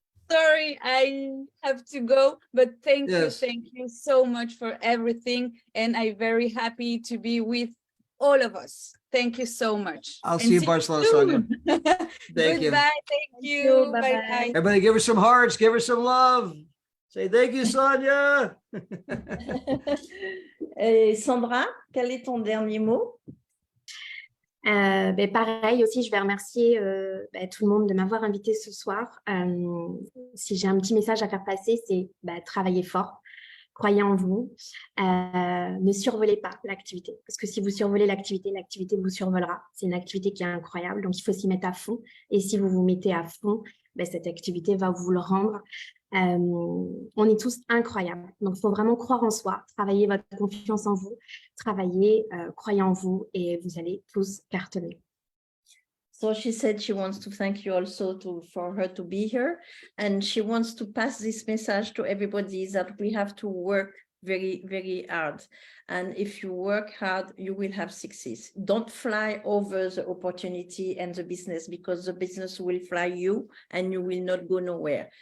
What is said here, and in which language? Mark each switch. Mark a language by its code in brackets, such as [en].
[en] Sorry, I have to go, but thank you so much for everything. And I'm very happy to be with all of us. Thank you so much. I'll see you in Barcelona, Sonia. Thank you. Goodbye. Thank you. Bye-bye. Everybody give her some hearts. Give her some love. Say thank you, Sonia. [fr] Et Sandra, quel est ton dernier mot? Pareil aussi, je vais remercier tout le monde de m'avoir invité ce soir. Si j'ai un petit message à faire passer, c'est travailler fort. croyez en vous, ne survolez pas l'activité. Parce que si vous survolez l'activité, l'activité vous survolera. C'est une activité qui est incroyable, donc il faut s'y mettre à fond. Et si vous vous mettez à fond, ben, cette activité va vous le rendre. On est tous incroyables. Donc, il faut vraiment croire en soi, travailler votre confiance en vous, travailler, croyez en vous et vous allez tous cartonner. [en] So she said she wants to thank you also for her to be here. And she wants to pass this message to everybody that we have to work very, very hard. And if you work hard, you will have success. Don't fly over the opportunity and the business, because the business will fly you and you will not go nowhere.